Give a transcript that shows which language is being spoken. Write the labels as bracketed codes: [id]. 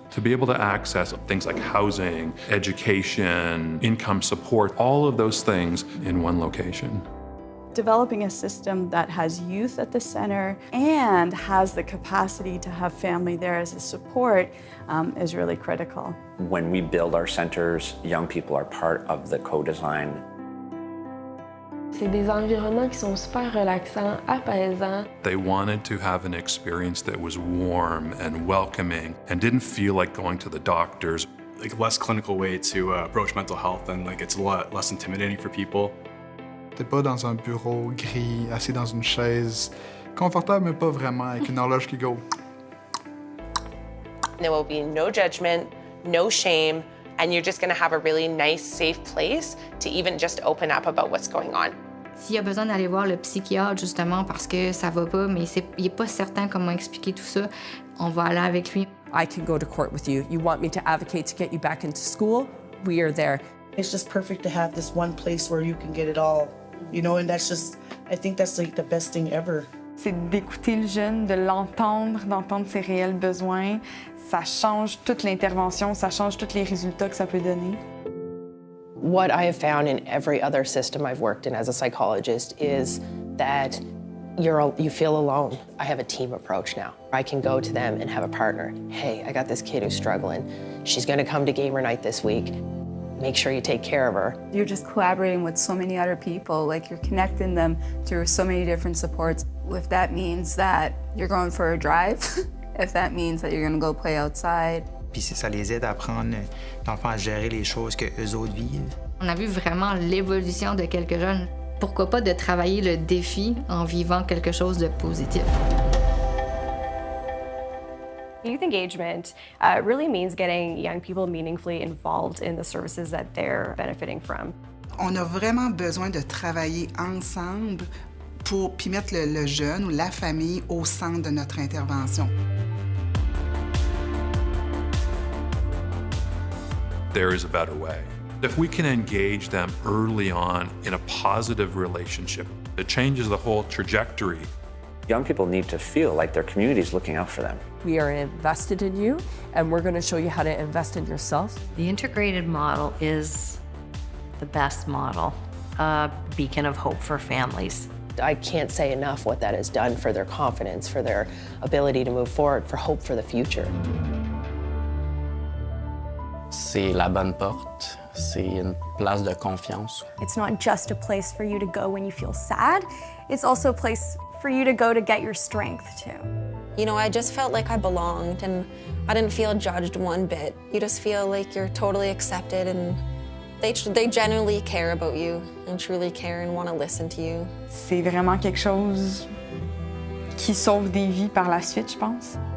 [en] To be able to access things like housing, education, income support, all of those things in one location. Developing a system that has youth at the center and has the capacity to have family there as a support is really critical. When we build our centers, young people are part of the co-design. [fr] C'est des environnements qui sont super relaxants, apaisants. [en] They wanted to have an experience that was warm and welcoming and didn't feel like going to the doctors. Like less clinical way to approach mental health, and like it's a lot less intimidating for people. [fr] T'es pas dans un bureau gris, assis dans une chaise, confortable mais pas vraiment, avec une horloge qui go. [en] There will be no judgment, no shame, and you're just gonna have a really nice, safe place to even just open up about what's going on. [fr] S'il y a besoin d'aller voir le psychiatre justement parce que ça va pas, mais il est pas certain comment expliquer tout ça, on va aller avec lui. [en] I can go to court with you. You want me to advocate to get you back into school? We are there. It's just perfect to have this one place where you can get it all, you know, and that's just, I think that's like the best thing ever. [fr] C'est d'écouter le jeune, de l'entendre, d'entendre ses réels besoins. Ça change toute l'intervention, ça change tous les résultats que ça peut donner. [en] What I have found in every other system I've worked in as a psychologist is that you feel alone. I have a team approach now. I can go to them and have a partner. Hey, I got this kid who's struggling. She's gonna come to gamer night this week. Make sure you take care of her. You're just collaborating with so many other people, like you're connecting them through so many different supports. If that means that you're going for a drive, if that means that you're gonna go play outside. [fr] Puis ça les aide à apprendre, dans le fond, à gérer les choses qu'eux autres vivent. On a vu vraiment l'évolution de quelques jeunes. Pourquoi pas de travailler le défi en vivant quelque chose de positif? [en] Youth engagement really means getting young people meaningfully involved in the services that they're benefiting from. [fr] On a vraiment besoin de travailler ensemble pour puis mettre le jeune ou la famille au centre de notre intervention. [en] There is a better way. If we can engage them early on in a positive relationship, it changes the whole trajectory. Young people need to feel like their community is looking out for them. We are invested in you, and we're going to show you how to invest in yourself. The integrated model is the best model, a beacon of hope for families. I can't say enough what that has done for their confidence, for their ability to move forward, for hope for the future. [fr] C'est la bonne porte. C'est une place de confiance. [en] It's not just a place for you to go when you feel sad. It's also a place for you to go to get your strength too. You know, I just felt like I belonged and I didn't feel judged one bit. You just feel like you're totally accepted and they genuinely care about you and truly care and want to listen to you. [fr] C'est vraiment quelque chose qui sauve des vies par la suite, je pense.